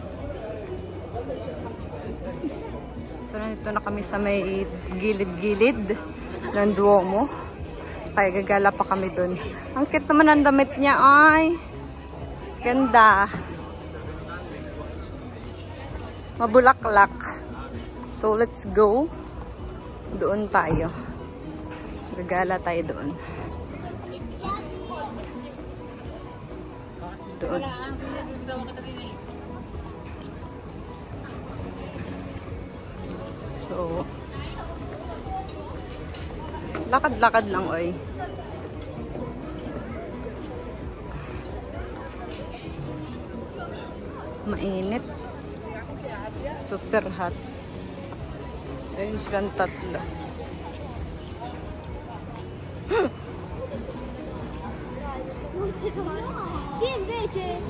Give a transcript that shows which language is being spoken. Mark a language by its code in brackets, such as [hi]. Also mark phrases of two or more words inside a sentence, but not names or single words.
[tl] So, nandito na kami sa may gilid-gilid ng Duomo. Kaya gagala pa kami dun. Ang cute naman ang damit niya, ay. Ganda. Mabulaklak. [en] So, let's go. [tl] Doon tayo. Gagala tayo doon. Doon. So, Lakad-lakad lang, oy. Mainit. [en] Super hot. [tl] Ayun silang tatlo. [it] Sì, invece.